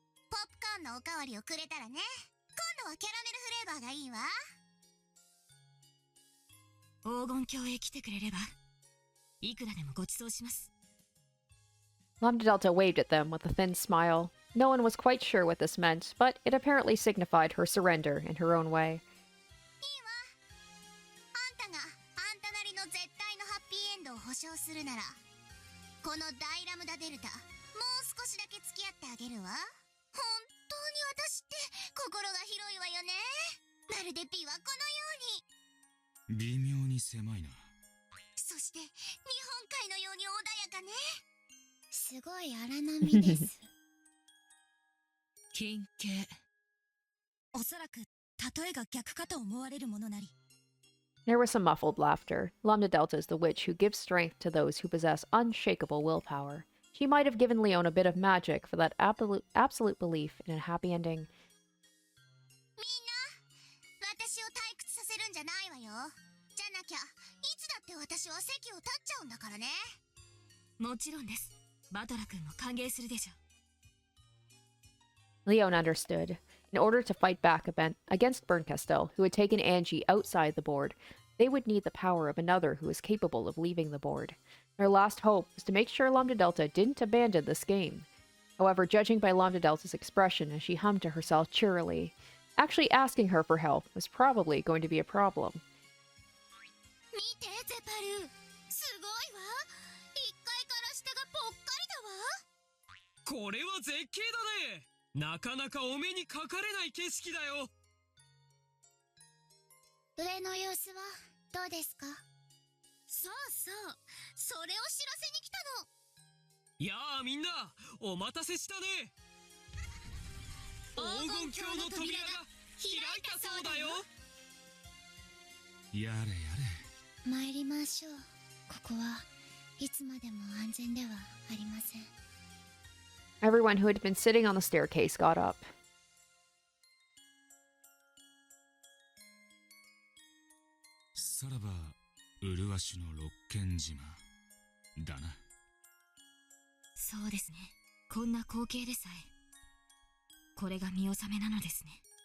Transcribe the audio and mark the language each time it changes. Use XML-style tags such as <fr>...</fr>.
<ja>ポップコーンのおかわりをくれたらね。今度はキャラメルフレーバーがいいわ。黄金鏡へ来てくれれば、いくらでもご馳走します。</ja> <en>Lambdadelta waved at them with a thin smile. No one was quite sure what this meant, but it apparently signified her surrender in her own way.</en> <ja>あんたがあんたなりの絶対のハッピーエンドを保証するなら、この大ラムダデルタ、もう少しだけ付き合ってあげるわ。本当に私って心が広いわよね。まるでピはこのように。微妙に狭いな。そして日本海のように穏やかね。すごい荒波です。金形。おそらく例えが逆かと思われるものなり。</ja> <en>There was some muffled laughter. Lambdadelta is the witch who gives strength to those who possess unshakable willpower. She might have given Leon a bit of magic for that absolute belief in a happy ending.</en> <ja>みんな、私を退屈させるんじゃないわよ。じゃなきゃ、いつだって私は席を立っちゃうんだからね。もちろんです。バトラ君も歓迎するでしょ。</ja> <en>Leon understood. In order to fight back against Bernkastel, who had taken Angie outside the board, they would need the power of another who was capable of leaving the board. Their last hope was to make sure Lambdadelta didn't abandon this game. However, judging by Lambdadelta's expression as she hummed to herself cheerily, actually asking her for help was probably going to be a problem.</en> <ja>見て、ゼパル。すごいわ。 1階から下がぽっかりだわ。これは絶景だね。なかなかお目にかかれない景色だよ。上の様子はどうですか？そうそう、それを知らせに来たの。やあみんな、お待たせしたね。黄金鏡の扉が開いたそうだよ。やれやれ。参りましょう。ここはいつまでも安全ではありません。</ja> <en>Everyone who had been sitting on the staircase got up.</en> <ja>さらば、麗しの六軒島だな。そうですね。こんな光景でさえ。これが見納めなのですね。</ja>